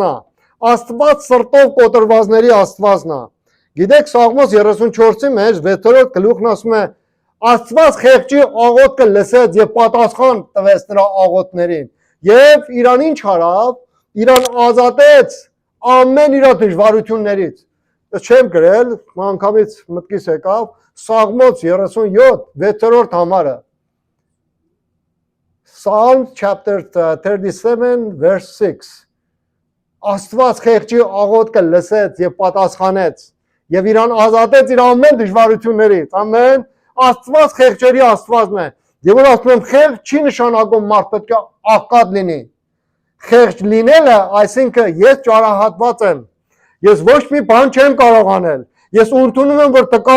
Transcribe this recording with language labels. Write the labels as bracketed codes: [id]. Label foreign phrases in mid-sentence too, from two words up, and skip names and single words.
[hy] է։ Աստված սրտով կոտրվածների Աստվածն է։ Գիտեք Սաղմոս 34-ի մեջ 6-րդ գլուխն ասում է Աստված խեղճի աղոթքը լսեց եւ պատասխան տվեց նրա աղոթներին։ Եվ իրան ինչ արավ, իրան ազատեց ամեն իր դժվարություններից։ Ես չեմ գրել, անգամից մտքիս եկավ Սաղմոս 37 6-րդ համարը։ [en] Psalm chapter 37 verse 6 [hy] Աստված խեղճի աղոթքը լսեց եւ պատասխանեց եւ իրան ազատեց իր ամեն դժվարություններից։ Ամեն Աստված խեղճերի Աստվածն է։ Եվ որ ասում եմ խեղճ չի նշանակում մարդ պետք է աղքատ լինի։ Խեղճ լինելը, այսինքն ես ճարահատված եմ։ Ես ոչ մի բան չեմ կարող անել։ Ես ընդունում եմ, որ տկար